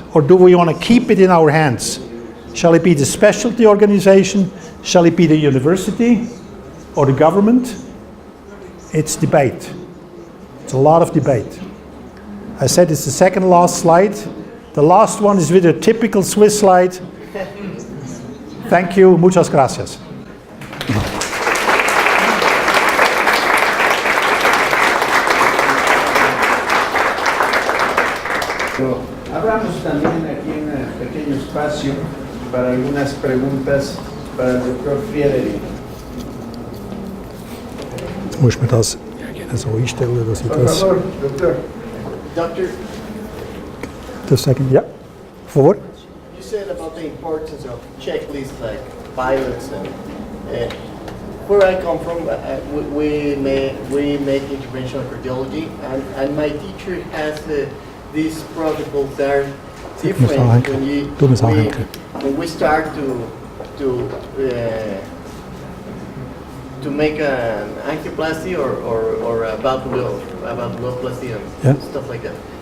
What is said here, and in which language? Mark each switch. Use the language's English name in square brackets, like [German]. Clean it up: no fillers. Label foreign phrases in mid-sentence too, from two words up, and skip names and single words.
[English] Or do we want to keep it in our hands? Shall it be the specialty organization? Shall it be the university or the government? It's debate. It's a lot of debate. I said it's the second last slide. The last one is with a typical Swiss slide. Thank you. [Spanish] Muchas gracias. Hablamos también aquí en un pequeño espacio para algunas preguntas para el doctor Friederich. [German] Muss man das so einstellen, dass ich [Spanish] Por [German] das... [Spanish] favor, doctor. Doctor, [English] The second, yeah. Forward. you said about the importance of checklists like pilots and where I come from, we make interventional cardiology, and my teacher has these protocols that are different when we start to make an angioplasty or a valvuloplasty and stuff like that.